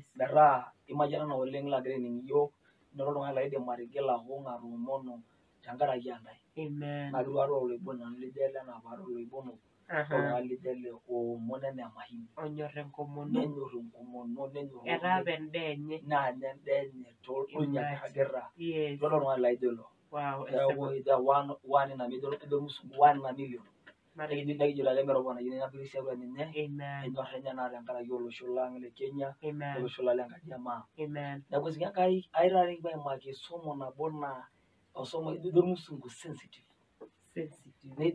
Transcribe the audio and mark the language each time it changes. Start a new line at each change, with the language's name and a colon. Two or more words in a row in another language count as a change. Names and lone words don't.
Masai: Metaa imayianana oleng lagira aining iyiok, noto oltung'ani laidim atigila kung atoomono tenkaraki entae. Amen. Naa kitu akata oloiboni nanu lijo ele enaa paata oloibono Aha. oltung'ani lijo ele oomon enaa emahini. Onyor enkomono. Nenyorr enkomono nenyorr Etaa apa endaa enye. naa ninye endaa enye toldonya kirragita. Yes. Itu oltung'ani laijo ilo. Wow. Neeku ija
English: one in a million,
Masai: ejo irmusungu
English: 1 in a million.
Masai: Nekijito ake metoponayie ina pirisi tiatua ninye. Amen. Enyorr enye naa tenkaraki olosho lang le Kenya. Amen. Olosho lang lenkaji emaa. Amen. Neeku esinye Enkai ai taata kipuo aimaki somo nabo naa osomo ejo irmusungu sensitive. Sensitive.